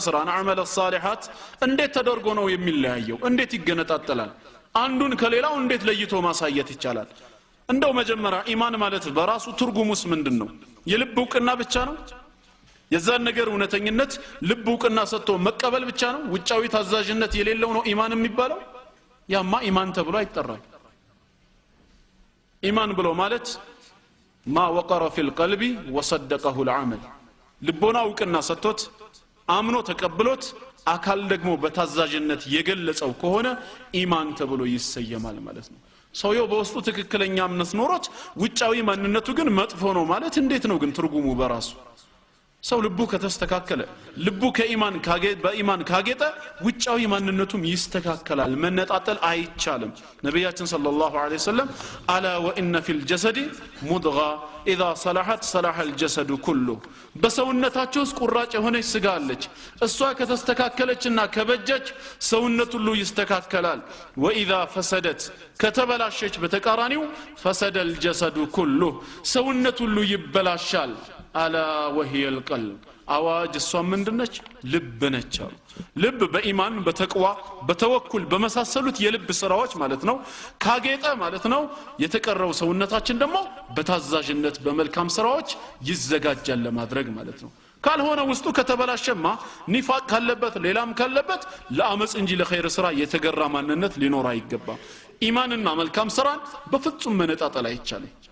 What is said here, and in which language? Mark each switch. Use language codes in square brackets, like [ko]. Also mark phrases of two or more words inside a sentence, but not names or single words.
[am] ስራ [ar] عمل الصالحات [am] እንዴት ተደርጎ ነው የሚለያየው እንዴት ይገነጣጣላል አንዱን ከሌላው እንዴት ለይቶ ማሳየት ይቻላል እንደው መጀመሪያ ኢማን ማለት በራሱ ትርጉሙስ ምንድነው የልብ ዕውቅና ብቻ ነው የዛን ነገር እውነተኝነት ልብ ዕውቅና ሰጥቶ መቀበል ብቻ ነው ውጫዊ ታዛዥነት የሌለው ነው ኢማን የሚባለው ያማ ኢማን ተብሎ አይጠራም ኢማን ብሎ ማለት [ar] ما وقر في القلب وصدقه العمل [am] ልቦና ዕውቅና ሰጥቶት አምኖ ተቀብሎት አካል ደግሞ በታዛዥነት የገለጸው ከሆነ ኢማን ተብሎ ይሰየማል ማለት ነው ሰውየው በውስጡ ትክክለኛ እምነት ኖሮት ውጫዊ ማንነቱ ግን መጥፎ ነው ማለት እንዴት ነው ግን ትርጉሙ በራሱ ሰው ልቡ ከተስተካከለ ልቡ በኢማን ካጌጠ ውጫዊ ማንነቱም ይስተካከላል መነጣጠል አይቻልም ነብያችን [ar] صلى الله عليه وسلم ألا وإن في الجسد مضغة اذا صلحت صلح الجسد كله [am] በሰውነታቸው ውስጥ ቁራጭ የሆነች ስጋ አለች እሷ ከተስተካከለችና ከበጀች ሰውነቱ ሁሉ ይስተካከላል [ar] واذا فسدت [am] ከተበላሸች በተቃራኒው [ar] فسد الجسد كله [am] ሰውነቱ ሁሉ ይበላሻል [ar] ألا وهي القلب [am] አዋጅ እሷ ምንድነች ልብ ነች ልብ በኢማን በተቅዋ በተወኩል በመሳሰሉት የልብ ስራዎች ማለት ነው ካጌጠ ማለት ነው የተቀረው ሰውነታችን ደግሞ በታዛዥነት በመልካም ስራዎች ይዘጋጃል ለማድረግ ማለት ነው ካልሆነ ውስጡ ከተበላሸማ ኒፋቅ ካለበት ሌላም ካለበት ለአመጽ እንጂ ለኸይር ስራ የተገራ ማንነት ሊኖር አይገባም ኢማንና መልካም ስራን በፍጹም መነጣጠል አይቻልም